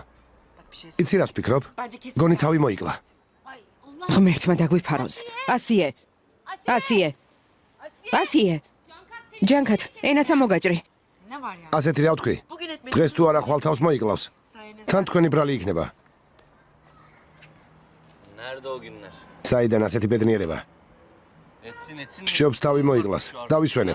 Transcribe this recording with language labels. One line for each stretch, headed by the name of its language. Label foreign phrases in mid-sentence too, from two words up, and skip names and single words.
Georgian: იცი რას ვფიქრობ? გონი თავი მოიკლა. ღმერთმა დაგვიფაროს. ასიე, ასიე, ასიე. ჯანქად, ენასა მოგაჭრი. ასეთი რა ვთქვი? დღეს თუ არა ხვალ თავს მოიკლავს. თან თქვენი ბრალი იქნება.
Turkish: Nerede o günler?
Georgian: საიდან ასეთი ბედნიერება?
Turkish: Etsin.
Georgian: სჯობს თავი მოიკლას. დავისვენებთ.